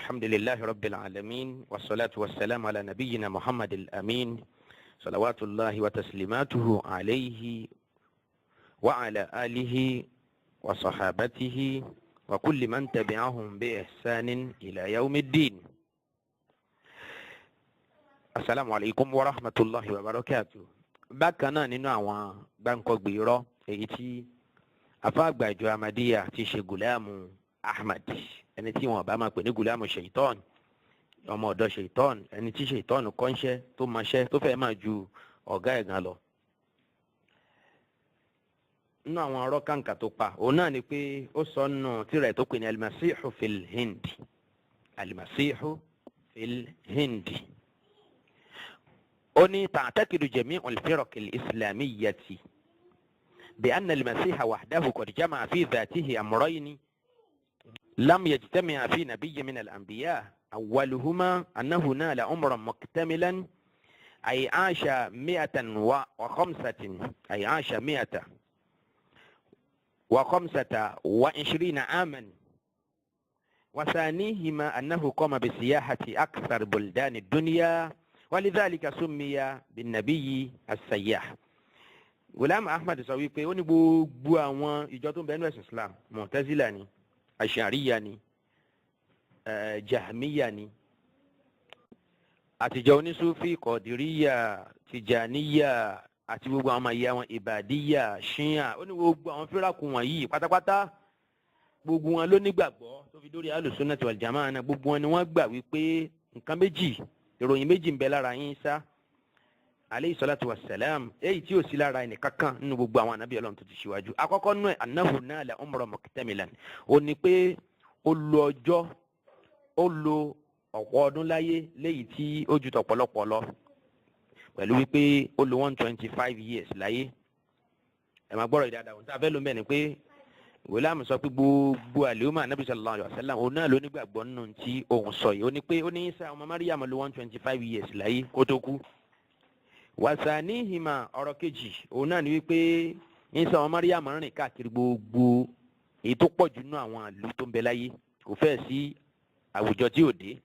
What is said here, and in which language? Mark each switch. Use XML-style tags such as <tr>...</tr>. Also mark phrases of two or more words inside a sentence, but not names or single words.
<ar>لله رب العالمين والصلاة والسلام على نبينا محمد الأمين صلوات الله وتسليماته عليه وعلى آله وصحابته وكل من تبعهم بإحسان إلى يوم الدين. السلام عليكم ورحمة الله وبركاته.</ar> <yo>bákan náà nínú àwọn gbáǹkọ́gbè irọ́ èyí tí afáàgbà ìjọ Ahmadiyya ti ṣe Gùlámù Ahmad, ẹni tí wọn bá máa pè ní Gùlámù Ṣèitán, ọmọ ọ̀dọ̀ Ṣèitán, ẹni tí Ṣèitán kọ́ńṣẹ́ tó mọṣẹ́ tó fẹ́ máa ju ọ̀gá ẹ̀ gan lọ. nínú àwọn ọ̀rọ̀ kàǹkà tó pa òun náà ni pé ó sọ nù tírà tó pè ní Al-Masihu fil Hindi, Al-Masihu fil Hindi.</yo> <ar>أني تعتقد جميع الفرق الإسلامية بأن المسيح وحده قد جمع في ذاته أمرين لم يجتمع في نبي من الأنبياء، أولهما أنه نال عمرا مكتملا أي عاش 125 عاما، وثانيهما أنه قام بسياحة أكثر بلدان الدنيا ولذلك سمي بالنبي السياح.</ar> <yo>Ghulam Ahmad sọ wípé ó ní gbogbo àwọn ìjọ tó ń bẹ nínú ẹ̀sìn Islam, Mu'tazila ni, Ash'ariyya ni, Jahmiyya ni, àtijọ́ onísúfì, Qadiriyya, Tijaniyya àti gbogbo àwọn ọmọ ìyá wọn Ibadiyya, Shia. Ó ní gbogbo àwọn fíráàkù wọ̀nyí pátápátá gbogbo wọn ló nígbàgbọ́ tó fi dórí Ahlus-Sunnah wal Jamā'ah náà, gbogbo wọn ni wọ́n gbà wípé nǹkan méjì, ìròyìn méjì ń bẹ lára Ìsá</yo> <ar>عليه الصلاة والسلام,</ar> <yo>èyí tí ò sí lára ẹnì kankan nínú gbogbo àwọn ànábì Ọlọ́run tó ti ṣíwájú. Àkọ́kọ́ nú ẹ̀</yo> <ar>أنه نال عمرا مكتملا,</ar> <yo>ó ní pé ó lo ọ̀pọ̀ ọdún láyé léyìí tí ó ju tọ̀pọ̀lọpọ̀ lọ, pẹ̀lú wípé ó lo 125 years láyé. ẹ máa gbọ́rọ̀ ìdáadáa ohun tí a fẹ́ ló ń bẹ̀ ni pé Ghulam sọ pé gbogbo àlùmọ́ ànábì</yo> <ar>صلى الله عليه وسلم</ar> <yo>òun náà ló nígbàgbọ́ nínú tí òun sọ yìí. Ó ní pé ó ní Ìsá ọmọ Maryam lò 125 years láyé kó tó kú. Wasanihima, ọ̀rọ̀ kejì òun náà ni wípé Ìsá ọmọ Maryam rìn káàkiri gbogbo èyí tó pọ̀ jù nínú àwọn ìlú tó ń bẹ láyé, kò fẹ́ sí àwùjọ tí ò dé.</yo>